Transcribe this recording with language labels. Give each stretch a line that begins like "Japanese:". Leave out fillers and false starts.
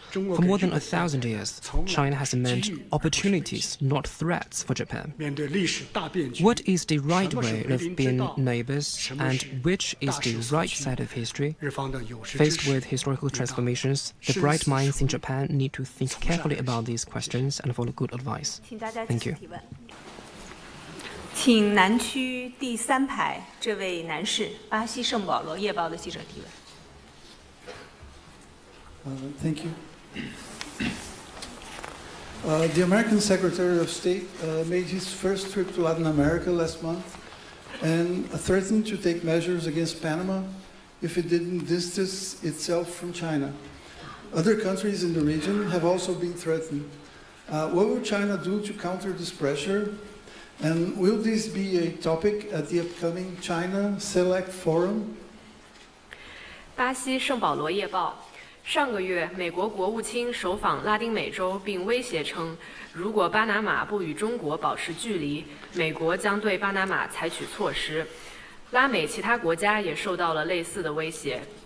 English: For more than 1,000 years, China has meant opportunities, not threats, for Japan. What is the right way of being neighbors, and which is the right side of history? Faced with historical transformations, the bright minds in Japan need to think carefully about these questions and follow good advice. Thank you.
Chinese: 请南区第3排这位男士，巴西圣保罗夜报的记者提问。
English: Thank you. The American Secretary of State made his first trip to Latin America last month and threatened to take measures against Panama if it didn't distance itself from China. Other countries in the region have also been threatened. What will China do to counter this pressure? And will this be a topic at the upcoming China Select Forum?
Chinese: 巴西圣保罗夜报，上个月，美国国务卿首访拉丁美洲，并威胁称，如果巴拿马不与中国保持距离，美国将对巴拿马采取措施。拉美其他国家也受到了类似的威胁。